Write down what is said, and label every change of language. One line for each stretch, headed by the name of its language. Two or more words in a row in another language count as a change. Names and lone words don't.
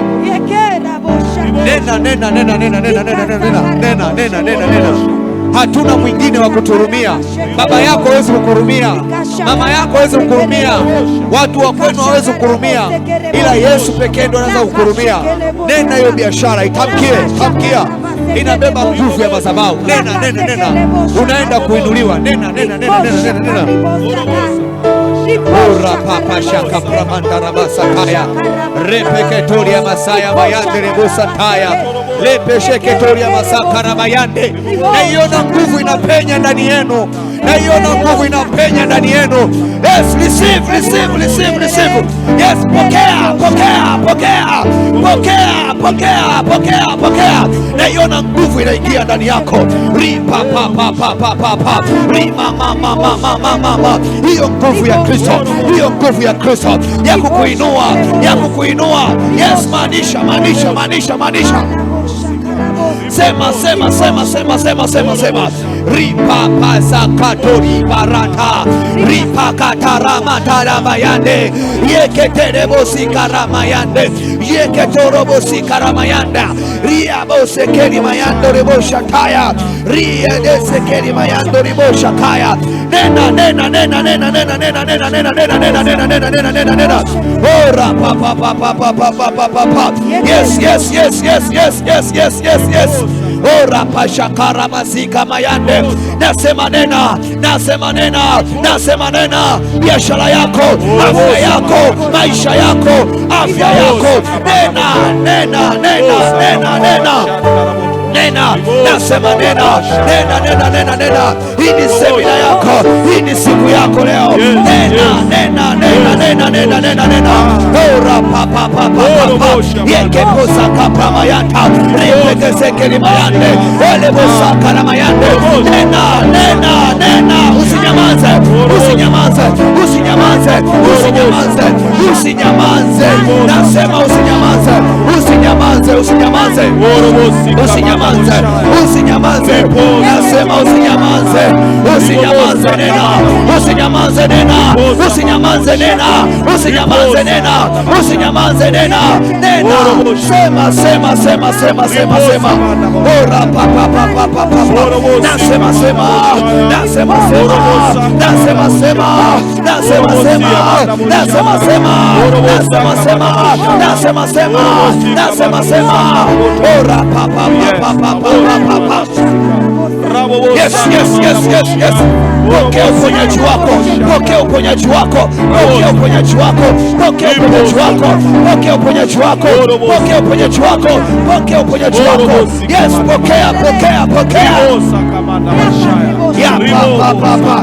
Swahili: Nena nena nena nena nena nena nena nena nena nena. Hatuna mwingine wa kuturumia. Baba yako hawezi kukurumia, mama yako hawezi kukurumia, watu wa kwenu hawezi kukurumia, ila Yesu pekee ndo anaweza kukurumia. Nena hiyo biashara, itamkie, tamkia, inabeba nguvu ya madhabahu. Nena nena nena, unaenda kuinuliwa. Nena nena nena nena nena. Ora papa shaka pramanda rabasa kaya repeketoria masaya bayande rebusa taya lepesheketoria masaka rabayande. Naiona nguvu inapenya ndani yenu, naiona nguvu inapenya ndani yenu.
English: Yes, receive, receive, receive, receive. Yes,
Swahili: pokea, pokea, pokea, pokea, pokea, pokea, pokea. Naiona nguvu inaingia ndani yako. Ripa pa pa pa pa pa pa. Rima mama mama mama mama. Hiyo nguvu ya Kristo, hiyo nguvu ya Kristo ya kukuinua, ya kukuinua. Yes, maanisha, maanisha, maanisha, maanisha. Sema sema sema sema sema sema sema. Ripa pasakatori barata ripa katarama taramayande yeketerebo sikaramayande Yeketorobosi karamayanda. Ria bose keri mayando rebosha kaya. Ria dese keri mayando rebosha kaya. Nena nena nena nena nena nena nena nena nena nena nena nena nena nena nena. Ora pa pa pa pa pa pa pa pa pa pa.
English: Yes yes yes yes yes yes yes yes yes. Ora pasha karamazika mayande.
Swahili: Nasema nena, nasema nena, nasema nena. Biashara yako, afya yako, maisha yako, afya yako. Nena nena nena nena nena. Nena, nasema nena, nena nena nena nena. Hii ni semina yako, hii ni siku yako leo. Nena nena nena nena nena nena nena. Ora pa pa pa pa pa. Yeke posa kapa mayanta. Ripete sekeli mayande. Ele posa kala mayande. Nena nena nena. Usinyamaze, usinyamaze, usinyamaze, usinyamaze, usinyamaze. Nasema usinyamaze, usinyamaze, usinyamaze, usinyamaze, usinyamaze. Nasema usinyamaze, usinyamaze nena, usinyamaze nena, usinyamaze nena, usinyamaze nena, usinyamaze nena, nena. Sema sema sema sema sema sema. Ora pa pa pa pa pa pa. Nasema sema, nasema sema, nasema sema, nasema sema, nasema sema, nasema sema, nasema sema, nasema sema. Ora pa pa pa pa pa pa pa.
English: Yes yes yes yes yes.
Swahili: Pokea uponyaji wako, pokea uponyaji wako, pokea uponyaji wako, pokea uponyaji wako, pokea uponyaji wako, pokea uponyaji wako, pokea uponyaji wako. Yes, pokea pokea pokea. Ya pa pa pa.